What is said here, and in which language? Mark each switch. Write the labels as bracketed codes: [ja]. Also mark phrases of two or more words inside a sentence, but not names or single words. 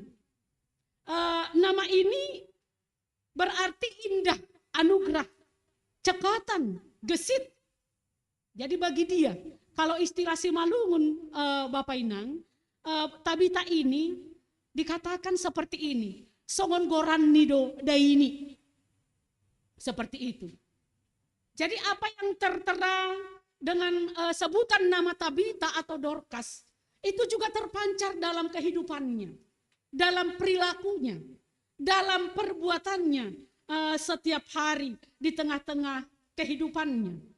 [id] Nama ini berarti indah, anugerah, cekatan, gesit. Jadi bagi dia, kalau istilah Simalungun Bapak Inang, Tabita ini dikatakan seperti ini, [bts] songon goran nido daini. [id] Seperti itu. Jadi apa yang tertera dengan sebutan nama Tabita atau Dorcas, itu juga terpancar dalam kehidupannya, dalam perilakunya, dalam perbuatannya setiap hari di tengah-tengah kehidupannya.